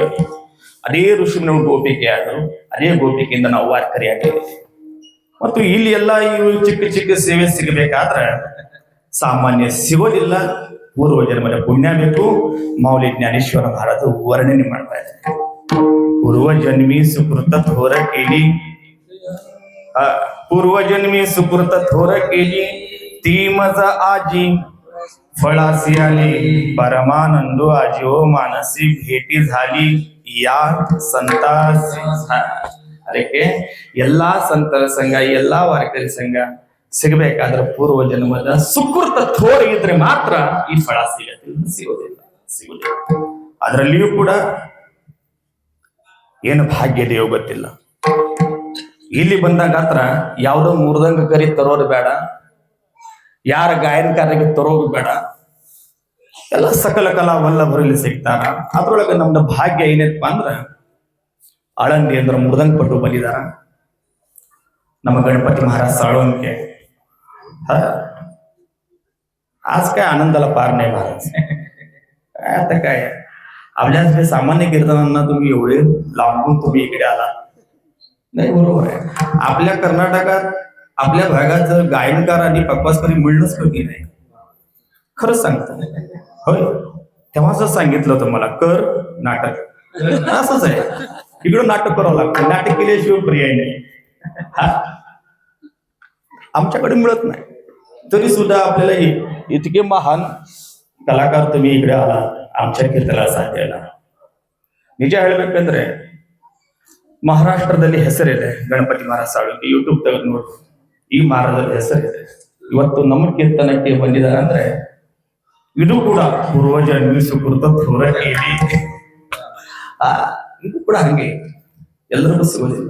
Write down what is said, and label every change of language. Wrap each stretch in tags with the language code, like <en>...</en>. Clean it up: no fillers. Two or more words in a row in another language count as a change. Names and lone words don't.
<kn>ಅದೇ ಋಷಿನ ಗೋಪಿಕೆ ಆದರು, ಅದೇ ಗೋಪಿಕೆಯಿಂದ ನಾವು ವಾರ್ಕರಿ ಆಗಿದ್ವಿ. ಮತ್ತು ಇಲ್ಲಿ ಎಲ್ಲ ಇವು ಚಿಕ್ಕ ಚಿಕ್ಕ ಸೇವೆ ಸಿಗಬೇಕಾದ್ರೆ ಸಾಮಾನ್ಯ ಸಿಗೋದಿಲ್ಲ, ಪೂರ್ವ ಜನ್ಮದ ಪುಣ್ಯ ಬೇಕು. ಮೌಲಿ ಜ್ಞಾನೇಶ್ವರ ಮಹಾರಾಜ ವರ್ಣನೆ ಮಾಡ್ತಾ ಇದ್ದಾರೆ.</kn> <mr>पूर्वजन्मी सुकृत थोर केली, पूर्वजन्मी सुकृत थोर केली, ती मज आजी फळासी आली. परमानंदो आजी ओ मानसी भेटी झाली या संतासी.</mr> <kn>ಅದಕ್ಕೆ ಎಲ್ಲಾ ಸಂತರ ಸಂಘ, ಎಲ್ಲಾ ವಾರ್ಕರಿ ಸಂಘ ಸಿಗಬೇಕಾದ್ರೆ ಪೂರ್ವ ಜನ್ಮದ ಸುಕೃತ ಥೋರ ಇದ್ರೆ ಮಾತ್ರ ಈ ಫಳ ಸಿಗೋದಿಲ್ಲ. ಅದರಲ್ಲಿಯೂ ಕೂಡ ಏನು ಭಾಗ್ಯ ಇದೆಯೋ ಗೊತ್ತಿಲ್ಲ. ಇಲ್ಲಿ ಬಂದಾಗ ಹತ್ರ ಯಾವುದೋ ಮೂರ್ದಂಗ ಕರಿ ತರೋದು ಬೇಡ, ಯಾರ ಗಾಯನಕಾರರಿಗೆ ತರೋದು ಬೇಡ, ಎಲ್ಲ ಸಕಲ ಕಲಾ ವಲ್ಲಭರಲ್ಲಿ ಸಿಗ್ತಾರ. ಅದ್ರೊಳಗೆ ನಮ್ದು ಭಾಗ್ಯ ಏನಪ್ಪ ಅಂದ್ರ ಆಳಂದಿ ಅಂದ್ರ ಮೃದಂಗ ಪಟ್ಟು ಬಂದಿದಾರ. ನಮ್ಮ गणपती महाराज साळुंके.</kn> <mr>आज काय आनंदाला पार नाही महाराज. आता काय आपल्या सामान्य कीर्तनांना तुम्ही एवढे लांबून तुम्ही इकडे आला नाही, बरोबर आहे. आपल्या कर्नाटकात आपल्या भागात जर गायनकार आणि पक्वासकरी मिळणंच कमी नाही, खरंच सांगतो. होय, तेव्हाच सांगितलं होतं मला, कर नाटक. असंच आहे. इकडून नाटक करावं लागतं. नाटक केल्याशिवाय पर्याय नाही. आमच्याकडे मिळत नाही. तरी सुद्धा आपल्याला इतके महान कलाकार तुम्ही इकडे आला आमच्या कीर्तनाला साथ द्यायला.</mr> <kn>ನಿಜ ಹೇಳ್ಬೇಕಂದ್ರೆ ಮಹಾರಾಷ್ಟ್ರದಲ್ಲಿ ಹೆಸರಿದೆ ಗಣಪತಿ ಮಹಾರಾಜ್ ಸಾಳುಂಕಿ. ಯೂಟ್ಯೂಬ್ ತೆಗೆದು ನೋಡಿ, ಈ ಮಹಾರಾಜರ ಹೆಸರಿದೆ. ಇವತ್ತು ನಮ್ಮ ಕೀರ್ತನಕ್ಕೆ ಬಂದಿದ್ದಾರೆ ಅಂದ್ರೆ ಇದು ಕೂಡ ಪೂರ್ವಜನ್ಮ ಸುಕೃತ ಇದು ಕೂಡ ಹಂಗೆ ಎಲ್ಲರಿಗೂ ಸಿಗೋದಿಲ್ಲ.</kn>